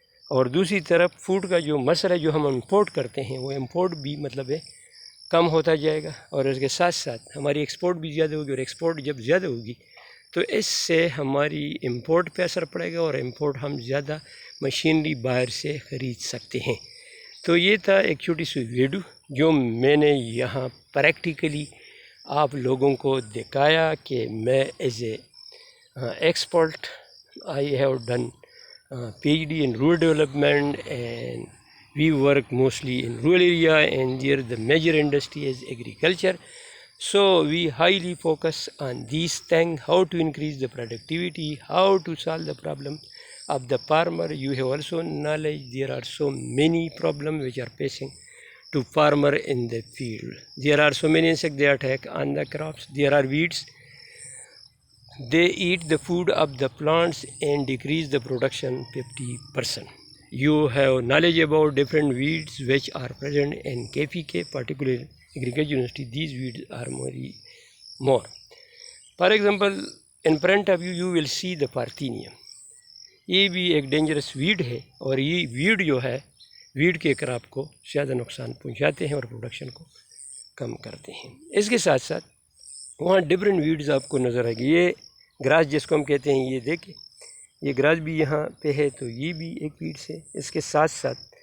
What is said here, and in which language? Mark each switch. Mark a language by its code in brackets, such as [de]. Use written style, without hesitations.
[ur] اور دوسری طرف فوڈ کا جو مسئلہ جو ہم امپورٹ کرتے ہیں وہ امپورٹ بھی مطلب ہے کم ہوتا جائے گا، اور اس کے ساتھ ساتھ ہماری ایکسپورٹ بھی زیادہ ہوگی، اور ایکسپورٹ جب زیادہ ہوگی تو اس سے ہماری امپورٹ پہ اثر پڑے گا، اور امپورٹ ہم زیادہ مشینری باہر سے خرید سکتے ہیں۔ تو یہ تھا ایک چھوٹی سی ویڈیو جو میں نے یہاں پریکٹیکلی آپ لوگوں کو دکھایا کہ میں [en] As a expert I have done PhD in rural development, and we work mostly in rural area, and there the major industry is agriculture. So we highly focus on these things, how to increase the productivity, how to solve the problem of the farmer. You have also knowledge there are so many problems which are facing to farmer in the field. There are so many insect they attack on the crops. There are weeds. They eat the food of the plants and decrease the production 50%. You have knowledge about different weeds which are present in KPK, particularly Agriculture University. These weeds are more. For example, in front of you will see the Parthenium. [ur] یہ بھی ایک dangerous Wade ہے، اور یہ Wade جو ہے Wade کے crop کو زیادہ نقصان پہنچاتے ہیں اور پروڈکشن کو کم کرتے ہیں۔ اس کے ساتھ ساتھ وہاں ڈفرینٹ ویڈز آپ کو نظر آئے گی۔ یہ گراس جس کو ہم کہتے ہیں، یہ دیکھیں یہ گراس بھی یہاں پہ ہے، تو یہ بھی ایک ویڈز ہے۔ اس کے ساتھ ساتھ